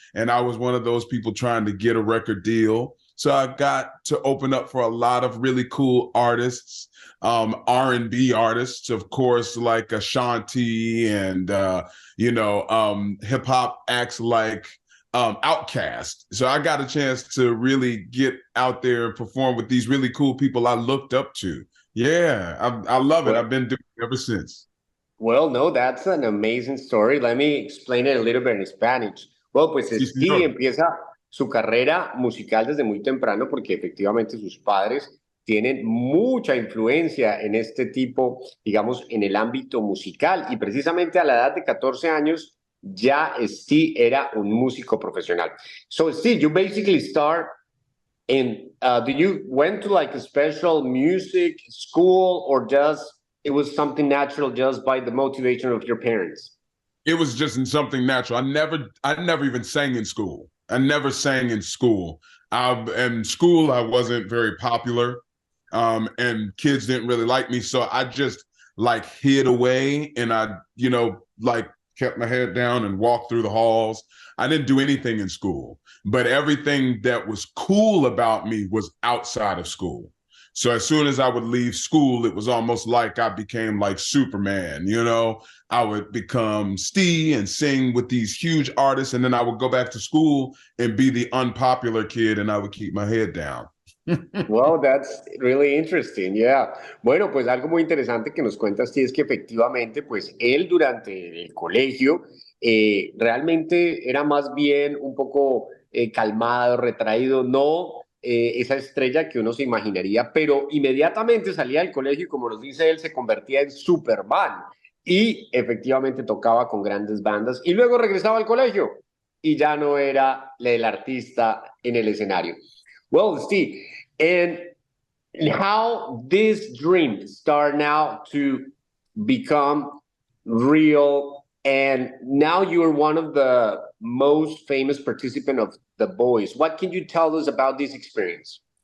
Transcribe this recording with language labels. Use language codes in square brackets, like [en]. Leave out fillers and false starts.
[en] And I was one of those people trying to get a record deal. So I got to open up for a lot of really cool artists, R&B artists, of course, like Ashanti and, hip hop acts like Outkast. So I got a chance to really get out there and perform with these really cool people I looked up to. Yeah, I love it. I've been doing it ever since. Well, no, that's an amazing story. Let me explain it a little bit in Spanish. [es] Well, pues Steve empieza su carrera musical desde muy temprano porque efectivamente sus padres tienen mucha influencia en este tipo, digamos, en el ámbito musical. Y precisamente a la edad de 14 años ya Stee era un músico profesional. [en] So, Steve, you basically start in, did you went to like a special music school or just it was something natural just by the motivation of your parents? It was just something natural. I never even sang in school. I never sang in school. In school, I wasn't very popular, and kids didn't really like me. So I just like hid away and I, kept my head down and walked through the halls. I didn't do anything in school, but everything that was cool about me was outside of school. So as soon as I would leave school, it was almost like I became like Superman, I would become Stee and sing with these huge artists. And then I would go back to school and be the unpopular kid and I would keep my head down. Wow, that's really interesting, yeah. [es] Bueno, pues algo muy interesante que nos cuenta Steve es que efectivamente, pues él durante el colegio realmente era más bien un poco calmado, retraído, no esa estrella que uno se imaginaría, pero inmediatamente salía del colegio y como nos dice él, se convertía en Superman y efectivamente tocaba con grandes bandas y luego regresaba al colegio y ya no era el artista en el escenario. [en] Well, Steve, and how this dream start now to become real, and now you are one of the most famous participant of The Voice. What can you tell us about this experience?